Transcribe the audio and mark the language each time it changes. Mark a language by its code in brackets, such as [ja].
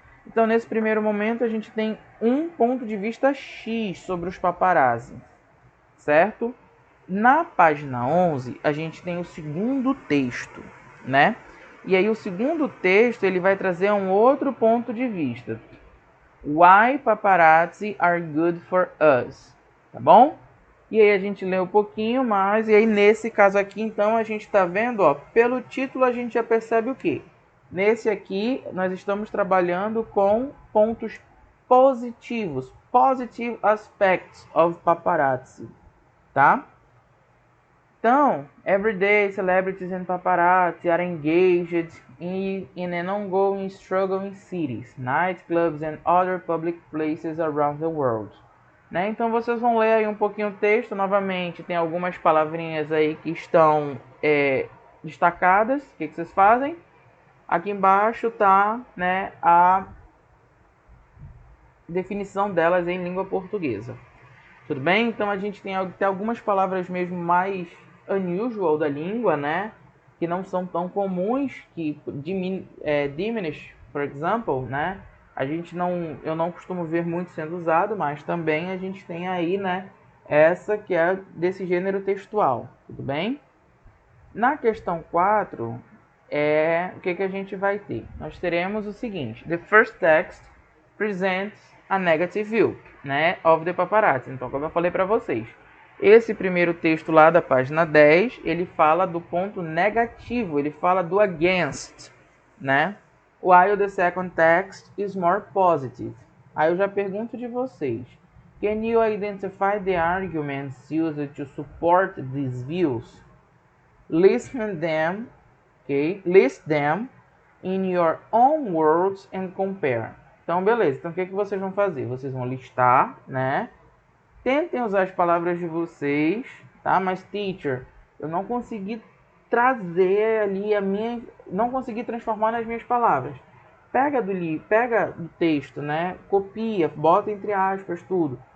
[pt] Então, nesse primeiro momento, a gente tem um ponto de vista X sobre os paparazzi, certo? Na página 11, a gente tem o segundo texto, né? E aí o segundo texto, ele vai trazer um outro ponto de vista. [en] Why paparazzi are good for us, [pt] tá bom? E aí a gente lê um pouquinho mais, e aí nesse caso aqui, então, a gente está vendo, ó, pelo título a gente já percebe o quê? Nesse aqui, nós estamos trabalhando com pontos positivos, [en] positive aspects of paparazzi, [pt] tá? [en] Então, everyday celebrities and paparazzi are engaged in an ongoing struggle in cities, nightclubs and other public places around the world. [pt] Né? Então vocês vão ler aí um pouquinho o texto novamente. Tem algumas palavrinhas aí que estão destacadas. O que vocês fazem? Aqui embaixo tá, né, a definição delas em língua portuguesa. Tudo bem? Então a gente tem algumas palavras mesmo mais unusual da língua, né? Que não são tão comuns, que diminish, por example, né? Eu não costumo ver muito sendo usado, mas também a gente tem aí, né, essa que é desse gênero textual, tudo bem? Na questão 4, o que a gente vai ter? Nós teremos o seguinte: [en] the first text presents a negative view, né, of the paparazzi. [pt] Então, como eu falei para vocês, esse primeiro texto lá da página 10, ele fala do ponto negativo, ele fala do against, né? [en] While the second text is more positive. [pt] Aí eu já pergunto de vocês: [en] can you identify the arguments used to support these views? List them in your own words and compare. [pt] Então, beleza. Então, o que vocês vão fazer? Vocês vão listar, né? Tentem usar as palavras de vocês, tá? Mas, teacher, eu não consegui trazer ali não consegui transformar nas minhas palavras. Pega do texto, né? Copia, bota entre aspas, tudo.